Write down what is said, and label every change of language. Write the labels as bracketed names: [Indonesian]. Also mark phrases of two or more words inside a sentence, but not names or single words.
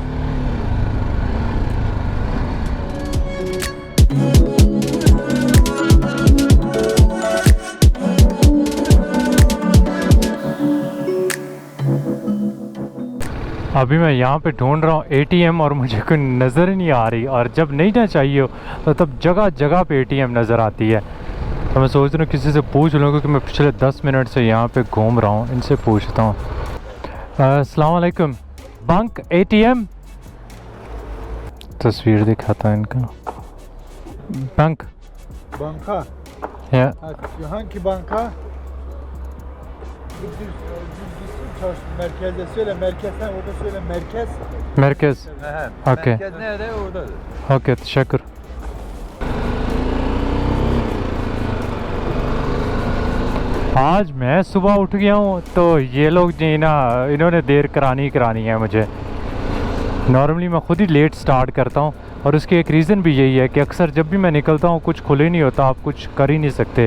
[Hindi] अभी मैं यहाँ पे ढूंढ रहा हूँ ATM और मुझे कोई नज़र ही नहीं आ रही, और जब नहीं ना चाहिए हो तो तब जगह जगह पे ATM नज़र आती है। तो मैं सोच रहा हूँ किसी से पूछ लूँ, क्योंकि मैं पिछले 10 मिनट से यहाँ पे घूम रहा हूँ। इनसे पूछता हूँ। [Arabic] السلام عليكم, [English] bank ATM [Hindi] तस्वीर दिखाता है इनका। बैंक [Turkish] Banka. [Hindi] या [Turkish] Hangi banka? Merkezde söyle, merkezden orada söyle, merkez. [Hindi] मरकज़। ओके [Turkish] Merkez nerede? Orada. [Hindi] ओके, तशक्कुर। आज मैं सुबह उठ गया हूँ तो ये लोग जी ना, इन्होंने देर करानी है मुझे। नॉर्मली मैं खुद ही [English] late start [Hindi] करता हूँ, और उसकी एक रीज़न भी यही है कि अक्सर जब भी मैं निकलता हूँ कुछ खुले नहीं होता, आप कुछ कर ही नहीं सकते।